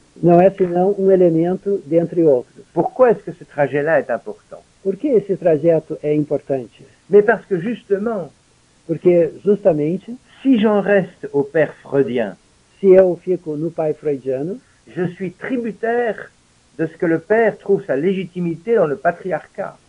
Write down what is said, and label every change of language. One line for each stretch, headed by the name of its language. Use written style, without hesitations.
Portuguese: não é senão um elemento dentre outros.
French: Pourquoi est-ce que ce trajet-là est important?
Portuguese: Por que esse trajeto é importante?
French: Mais parce que justement,
Portuguese: Porque, justamente,
French: si j'en reste au père freudien,
Portuguese: se eu fico no pai freudiano,
French: je suis tributaire de ce que le père trouve sa légitimité dans le patriarcat.